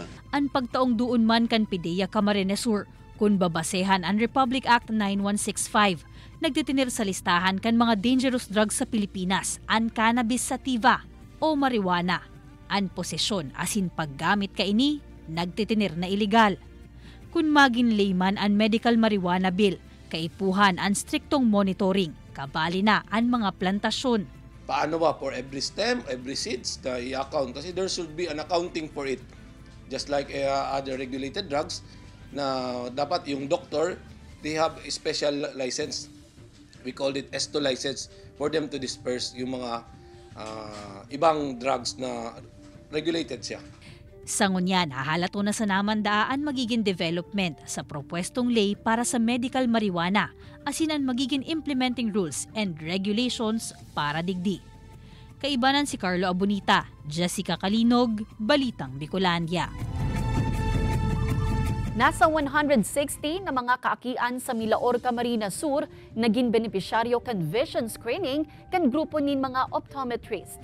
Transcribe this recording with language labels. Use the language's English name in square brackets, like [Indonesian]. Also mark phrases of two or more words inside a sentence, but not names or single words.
[Bikol] Ang pagtaong doon man kan PIDEA Camarines Sur, kung babasehan ang Republic Act 9165, nagtitinir sa listahan kan mga dangerous drugs sa Pilipinas, ang cannabis sativa o marijuana. Ang posesyon asin paggamit kaini, nagtitinir na iligal. Kung magin layman ang [English] medical marijuana bill, [Bikol] Kaipuhan ang striktong monitoring, kabali na ang mga plantasyon. [Filipino] Paano ba [English] for every stem, every seeds na i-account? Kasi there should be an accounting for it. Just like other regulated drugs [Filipino] na dapat yung [English] doctor, they have a special license. We call it S2 license for them to disperse [Filipino] yung mga ibang [English] drugs [Filipino] na regulated siya. [Bikol] Sa ngunyan, hahalato na sa namandaan magiging development sa propwestong ley para sa [English] medical marijuana, [Bikol] asin ang magiging [English] implementing rules and regulations [Bikol] para digdi. Kaibanan si Carlo Abunita, Jessica Kalinog, Balitang Bicolandia. Nasa 160 na mga kaakian sa Milaor, Camarines Sur naging benepisyaryo kan vision screening kan grupo nin mga optometrist.